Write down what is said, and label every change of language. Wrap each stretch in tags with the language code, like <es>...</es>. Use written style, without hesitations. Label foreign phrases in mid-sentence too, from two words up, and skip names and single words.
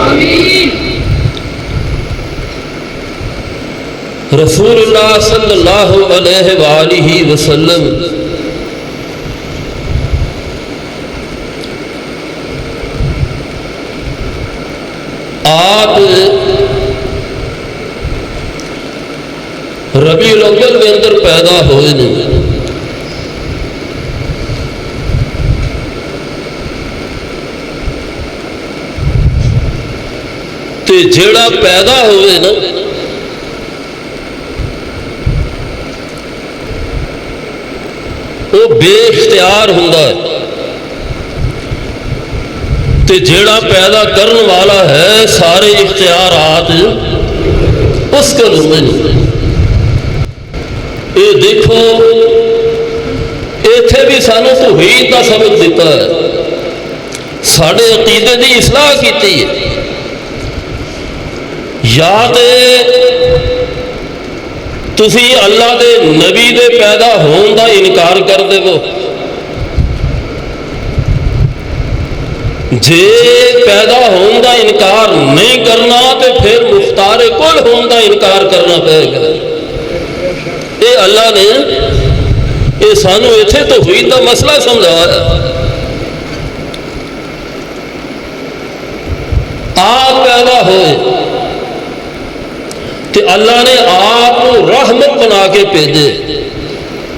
<ur>رسول اللہ</ur> <ar>صلی اللہ علیہ وآلہ وسلم</ar> <ur>آپ ربیع الاول کے اندر پیدا ہوئے نے،</ur> <pa>تے جیڑا پیدا ہوئے نا وہ بے اختیار ہوندا ہے، تے جیڑا پیدا کرن والا ہے سارے اختیارات اس کو ہوندے نے۔ یہ دیکھو ایتھے بھی سانو توحید دا سبق دیتا ہے، ساڈے عقیدے دی اصلاح کیتی ہے۔ یا تے تسی اللہ دے نبی دے پیدا ہون دا انکار کر دے وہ، جے پیدا ہون دا انکار نہیں کرنا تو پھر مختار کل ہون دا انکار کرنا پڑے گا۔ اے اللہ نے اے سانو ایتھے توحید دا مسئلہ سمجھایا۔</pa> <ur>آپ پیدا ہوئے کہ اللہ نے آپ کو رحمت بنا کے بھیجے،</ur>